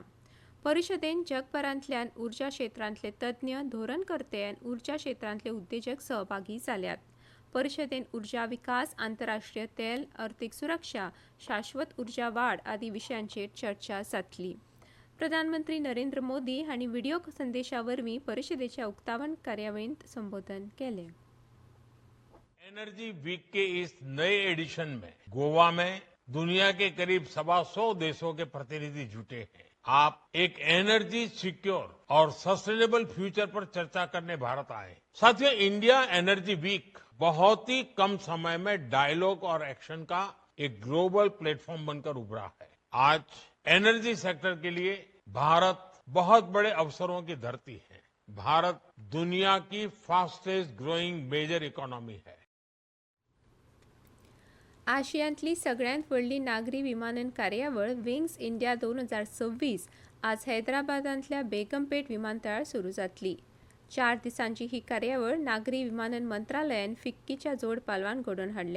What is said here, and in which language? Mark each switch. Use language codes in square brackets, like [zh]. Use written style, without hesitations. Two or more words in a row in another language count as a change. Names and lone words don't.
[kok] परिशदेन जगभरांतल्यान उर्जा क्षेत्रांतले तज्ञ, धोरणकर्ते आनी उर्जा क्षेत्रांतले उद्देजक सहभागी जाल्यात. परिशदेन उर्जा विकास, आंतरराष्ट्रीय तेल, अर्थीक सुरक्षा, शाश्वत उर्जा वाड आदी विशयांचेर चर्चा जातली. प्रधानमंत्री नरेंद्र मोदी हांणी व्हिडिओ संदेशा वरवीं परिशदेच्या उक्तावण कार्यावळींत संबोधन केलें. [hi] एनर्जी वीक के इस नए एडिशन में गोवा में दुनिया के करीब 125 देशों के प्रतिनिधि जुटे हैं. आप एक [en] energy secure [hi] और [en] sustainable future [hi] पर चर्चा करने भारत आए. साथियों, इंडिया एनर्जी वीक बहुत ही कम समय में डायलॉग और एक्शन का एक [en] global platform [hi] बनकर उभरा है. आज [en] energy sector [hi] के लिए भारत बहुत बड़े अवसरों की धरती है. भारत दुनिया की [en] fastest growing major economy [hi] है. [kok] आशियांतली सगळ्यांत व्हडली नागरी विमानन कार्यावळ विंग्स इंडिया 2026 आज हैदराबादांतल्या बेगमपेट विमानतळार सुरू जातली. 4 दिसांची ही कार्यावळ नागरी विमानन मंत्रालयान फिक्कीच्या जोड पालवान घडोवन हाडल्या.